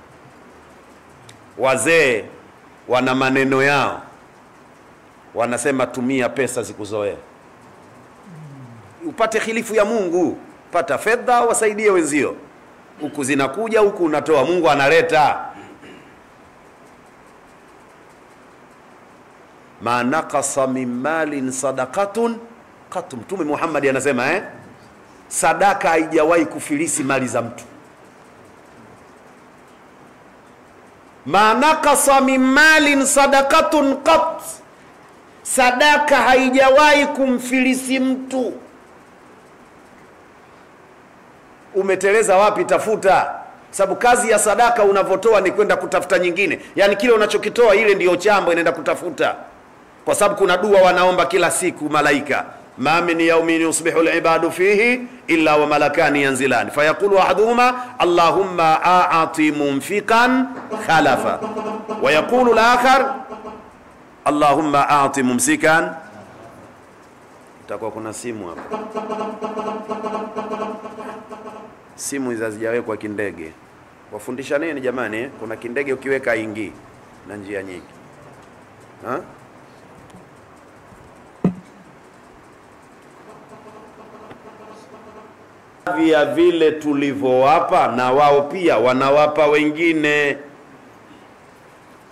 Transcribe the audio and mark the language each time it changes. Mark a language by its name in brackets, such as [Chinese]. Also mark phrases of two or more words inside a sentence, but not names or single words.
[Swahili] Wazee wana maneno yao, wanasema tumia pesa zikuzoea, upate khilifu ya Mungu. Pata fedha wasaidie wenzio, huku zinakuja huku unatoa, Mungu analeta. [Arabic] ما نقص من مال صدقة قط. [Swahili] Mtume Muhammad anasema sadaka haijawahi kufilisi mali za mtu. [Arabic] ما نقص من مال صدقة قط, [Swahili] sadaka haijawahi kumfilisi mtu. Umeteleza wapi? Tafuta, sababu kazi ya sadaka unavotoa ni kwenda kutafuta nyingine. Yani kile unachokitoa ile ndiyo chambo inaenda kutafuta, kwa sababu kuna dua wanaomba kila siku malaika, [Arabic] ما من يوم يصبح العباد فيه إلا وملكان ينزلان فيقول أحدهما اللهم أعط منفقا خلفا ويقول الآخر اللهم أعط ممسكا. [Swahili] Itakuwa kuna simu hapa, simu hizo hazijawekwa kindege. Wafundisha nini jamani? Kuna kindege ukiweka ingii na njia nyingi. Vya vile tulivyowapa na wao pia wanawapa wengine.